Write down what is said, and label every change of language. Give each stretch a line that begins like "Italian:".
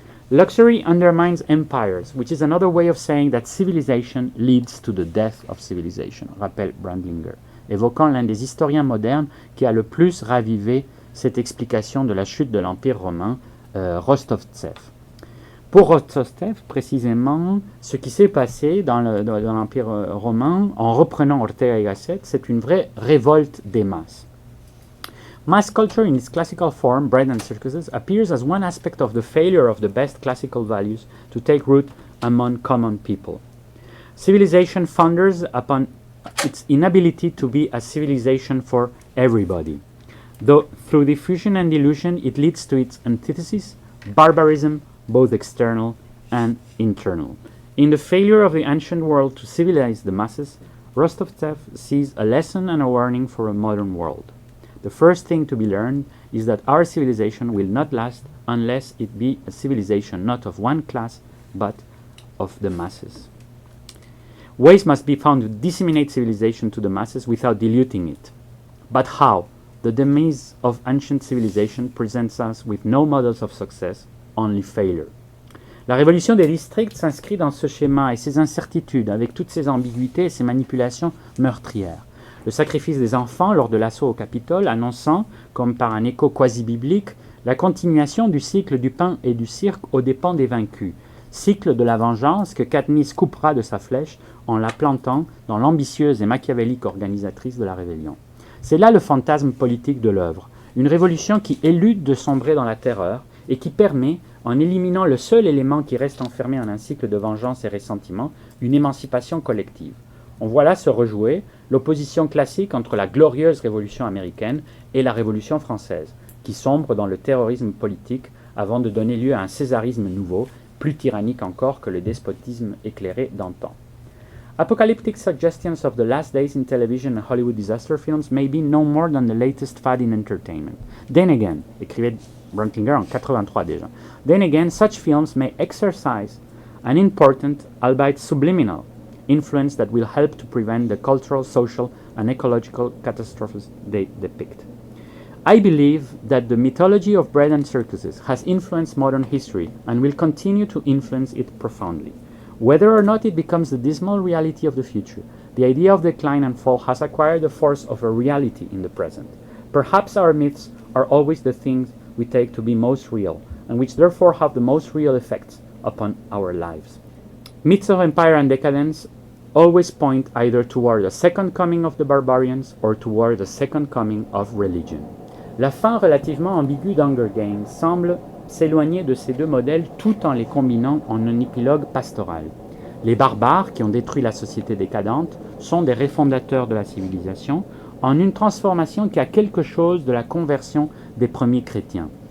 English: Luxury undermines empires, which is another way of saying that civilization leads to the death of civilization,
French: rappelle Brandlinger, évoquant l'un des historiens modernes qui a le plus ravivé cette explication de la chute de l'Empire romain, Rostovtsev. Pour Rostovtsev, précisément, ce qui s'est passé dans l'Empire romain, en reprenant Ortega y Gasset, c'est une vraie révolte des masses.
English: Mass culture in its classical form, bread and circuses, appears as one aspect of the failure of the best classical values to take root among common people. Civilization founders upon its inability to be a civilization for everybody. Though through diffusion and dilution it leads to its antithesis, barbarism, both external and internal. In the failure of the ancient world to civilize the masses, Rostovtsev sees a lesson and a warning for a modern world. The first thing to be learned is that our civilization will not last unless it be a civilization not of one class, but of the masses. Ways must be found to disseminate civilization to the masses without diluting it. But how? The demise of ancient civilization presents us with no models of success, only failure.
French: La révolution des districts s'inscrit dans ce schéma et ses incertitudes, avec toutes ses ambiguïtés et ses manipulations meurtrières. Le sacrifice des enfants lors de l'assaut au Capitole, annonçant, comme par un écho quasi-biblique, la continuation du cycle du pain et du cirque aux dépens des vaincus, cycle de la vengeance que Katniss coupera de sa flèche en la plantant dans l'ambitieuse et machiavélique organisatrice de la rébellion. C'est là le fantasme politique de l'œuvre, une révolution qui élude de sombrer dans la terreur et qui permet, en éliminant le seul élément qui reste enfermé en un cycle de vengeance et ressentiment, une émancipation collective. On voit là se rejouer l'opposition classique entre la glorieuse révolution américaine et la révolution française, qui sombre dans le terrorisme politique avant de donner lieu à un césarisme nouveau, plus tyrannique encore que le despotisme éclairé d'antan.
English: Apocalyptic suggestions of the last days in television and Hollywood disaster films may be no more than the latest fad in entertainment. Then again,
French: écrivait Brandlinger en 83 déjà,
English: then again, such films may exercise an important, albeit subliminal, influence that will help to prevent the cultural, social, and ecological catastrophes they depict. I believe that the mythology of bread and circuses has influenced modern history and will continue to influence it profoundly. Whether or not it becomes the dismal reality of the future, the idea of decline and fall has acquired the force of a reality in the present. Perhaps our myths are always the things we take to be most real, and which therefore have the most real effects upon our lives. Myths of empire and decadence always point either toward the second coming of the barbarians or toward the second coming of religion.
French: La fin relativement ambiguë d'Hunger Games semble s'éloigner de ces deux modèles tout en les combinant en un épilogue pastoral. Les barbares qui ont détruit la société décadente sont des refondateurs de la civilisation en une transformation qui a quelque chose de la conversion des premiers chrétiens.